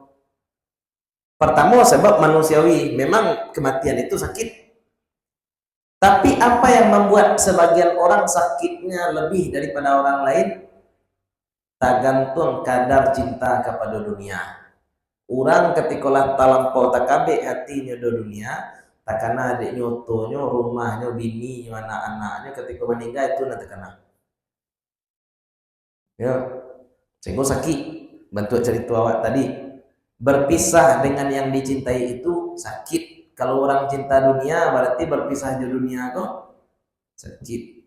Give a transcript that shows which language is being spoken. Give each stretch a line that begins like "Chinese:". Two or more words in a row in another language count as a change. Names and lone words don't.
Indonesian: Pertama sebab manusiawi, memang kematian itu sakit. Tapi apa yang membuat sebagian orang sakitnya lebih daripada orang lain? Tergantung kadar cinta kepada dunia.
Minangkabau: Orang ketika lah talampau takabe hatinya do dunia, takana adik nyotonya, rumahnya, bininya,
Indonesian: anak-anaknya ketika meninggal itu nanti kena. Ya, sehingga sakit. Bantu cerita awak tadi, berpisah dengan yang dicintai itu sakit. Kalau orang cinta dunia berarti berpisah di dunia kok sakit.